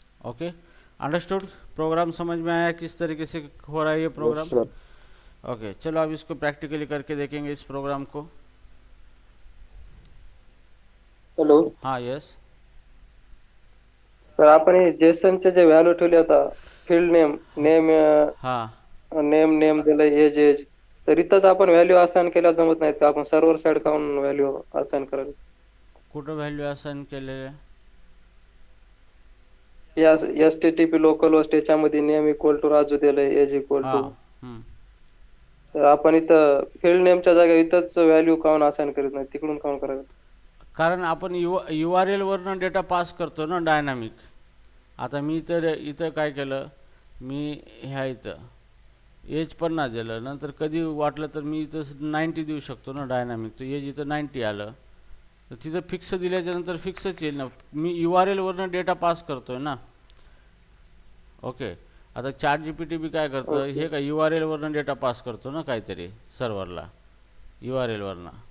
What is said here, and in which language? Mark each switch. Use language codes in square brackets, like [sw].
[hi] Okay, understood. Programme समझ में आया किस तरीके से हो रहा है ये प्रोग्राम? [en] Yes, sir. [hi] ओके, चलो अब इसको प्रैक्टिकली करके देखेंगे इस प्रोग्राम को। [en] hello [hi] हाँ, यस। [mr] सर, आपण हे जेसनचे जे व्हॅल्यू ठेवले आता, फील्ड नेम, नेम हाँ, नेम दिलं, एज, तर इथंच आपण व्हॅल्यू असाइन केल्या जमत नाहीत का? आपण सर्व्हर साइड काऊन व्हॅल्यू असाइन करायला? कुठं व्हॅल्यू असाइन केलेलं आहे? या HTTP लोकल होस्ट याच्यामध्ये नेम इक्वल टू राजू दिलंय, एज इक्वल टू, हम्म. तर आपण इथं फील्ड नेमच्या जागा इथंच व्हॅल्यू काऊन असाइन करीत नाही, तिकडून काऊन करायचं? कारण आपण URL वरनं डेटा पास करतो ना डायनामिक। आता मी इथं काय केलं, मी ह्या इथं एज 50 दिलं, नंतर कधी वाटलं तर मी इथं 90 देऊ शकतो ना डायनामिक। तर एज इथं 90 आलं, तर तिथं फिक्स दिल्याच्या नंतर फिक्सच येईल ना। मी URL वरनं डेटा पास करतोय ना। ओके, आता ChatGPT बी काय करतं, हे काय URL वरनं डेटा पास करतो ना काहीतरी सर्व्हरला, URL वरनं।